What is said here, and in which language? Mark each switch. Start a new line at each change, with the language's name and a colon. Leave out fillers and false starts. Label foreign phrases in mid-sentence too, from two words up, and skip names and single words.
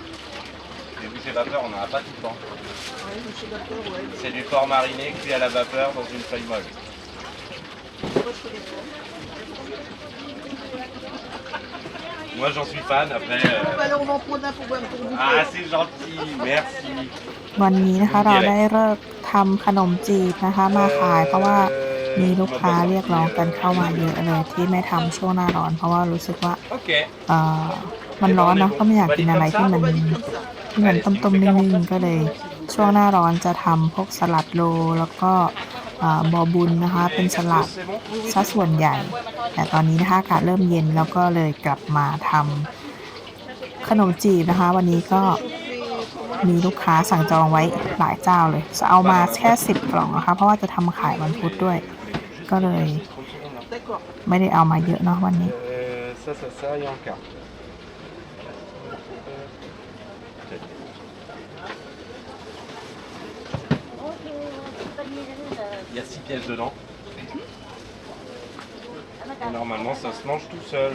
French: Les bouchées vapeur, on n'en a pas tout le temps. Ouais, mousse vapeur, ouais. C'est du porc mariné cuit à la vapeur dans une feuille molle. Moi, je connais pas. Moi j'en suis fan après. Bah alors on va en prendre un pour goûter. Ah c'est gentil, merci.
Thai: วันนี้นะคะเราได้เลิกทำขนมจีบนะคะมาขายเพราะว่ามีลูกค้าเรียกร้องกันเข้ามาเยอะเลยที่ไม่ทำช่วงหน้าร้อนเพราะว่ารู้สึกว่า
French: Ok.
Thai: มันร้อนเนาะก็ไม่อยากกินอะไรที่มันต้มๆนึ่งๆก็เลยช่วงหน้าร้อนจะทำพวกสลัดโลแล้วก็บอบุญนะคะเป็นสลัดซะส่วนใหญ่แต่ตอนนี้นะคะอากาศเริ่มเย็นแล้วก็เลยกลับมาทำขนมจีบนะคะวันนี้ก็มีลูกค้าสั่งจองไว้หลายเจ้าเลยจะเอามาแค่10 กล่องนะคะเพราะว่าจะทำขายวันพุธด้วยก็เลยไม่ได้เอามาเยอะเนาะวันนี้
French: Ça et un quart. Il y a 6 pièces dedans. Et normalement ça se mange tout seul.